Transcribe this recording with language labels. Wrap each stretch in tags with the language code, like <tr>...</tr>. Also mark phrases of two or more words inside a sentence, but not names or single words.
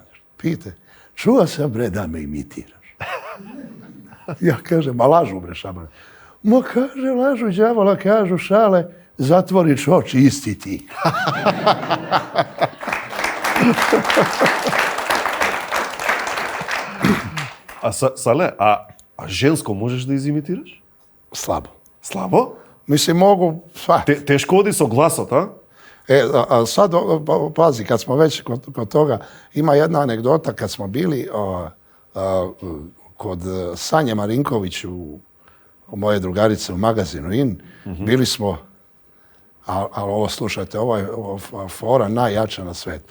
<sr>Pite, čuo sam bre da me imitiraš. Ja kažem, ma lažu bre Šaban. Ma kaže, lažu đavola, kažu šale, zatvoriš oči, isti ti.</sr> <mk>Сале, а женско можеш да изимитираш?</mk> <sr>Slabo.</sr> <mk>Слабо?</mk> <sr>Mislim, mogu sva.</sr> <mk>Тешко оди со гласот, а?</mk> <sr>A sad, pazi, kad smo već kod toga, ima jedna anegdota kad smo bili kod Sanje Marinković u moje drugarice u magazinu IN, bili smo, ali ovo slušajte, ovo je fora najjača na svetu.</sr>